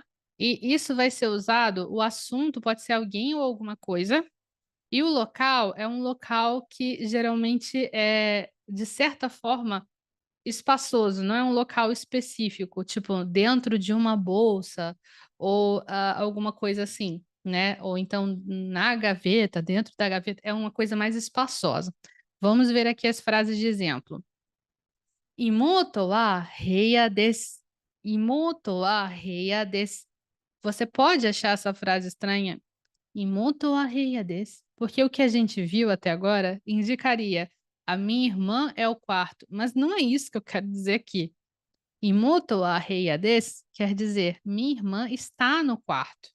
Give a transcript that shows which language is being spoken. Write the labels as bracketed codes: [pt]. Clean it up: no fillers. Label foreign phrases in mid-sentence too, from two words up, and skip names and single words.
[pt] E isso vai ser usado, o assunto pode ser alguém ou alguma coisa, e o local é um local que geralmente é, de certa forma, espaçoso, não é um local específico, tipo dentro de uma bolsa ou alguma coisa assim, né? Ou então na gaveta, dentro da gaveta, é uma coisa mais espaçosa. Vamos ver aqui as frases de exemplo. [ja] 妹は部屋です。妹は部屋です. [pt] Você pode achar essa frase estranha? [ja] 妹は部屋です. [pt] Porque o que a gente viu até agora indicaria a minha irmã é o quarto, mas não é isso que eu quero dizer aqui. [ja] 妹は部屋です [pt] quer dizer minha irmã está no quarto.